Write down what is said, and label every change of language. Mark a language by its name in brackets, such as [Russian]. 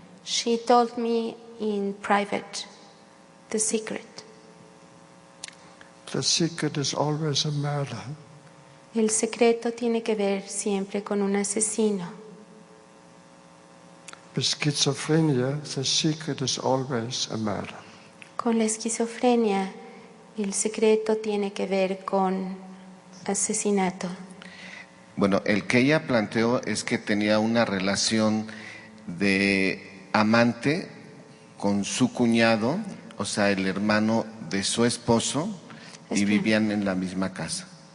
[English] She told me in private the secret. The secret is always a murder. [Spanish] El secreto tiene que ver siempre con un asesino. [English] With schizophrenia, the secret is always a murder. [Spanish] Con la esquizofrenia, el secreto tiene que ver con asesinato. Bueno, el que ella planteó es que tenía una relación de amante con su cuñado, o sea, el hermano de su esposo, y vivían en la misma casa.